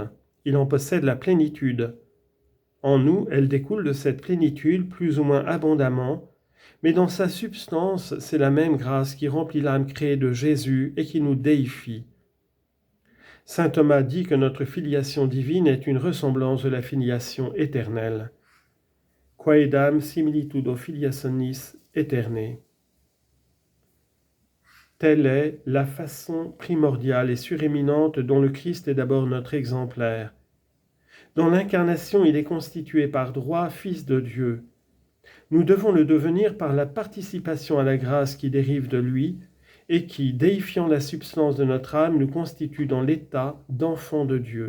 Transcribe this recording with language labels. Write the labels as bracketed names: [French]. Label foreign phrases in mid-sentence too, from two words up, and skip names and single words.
[French] Il en possède la plénitude. En nous, elle découle de cette plénitude plus ou moins abondamment, mais dans sa substance, c'est la même grâce qui remplit l'âme créée de Jésus et qui nous déifie. Saint Thomas dit que notre filiation divine est une ressemblance de la filiation éternelle. [Latin] Quaedam similitudo filiationis aeternae. [French] Telle est la façon primordiale et suréminente dont le Christ est d'abord notre exemplaire. Dans l'incarnation, il est constitué par droit Fils de Dieu. Nous devons le devenir par la participation à la grâce qui dérive de lui et qui, déifiant la substance de notre âme, nous constitue dans l'état d'enfant de Dieu.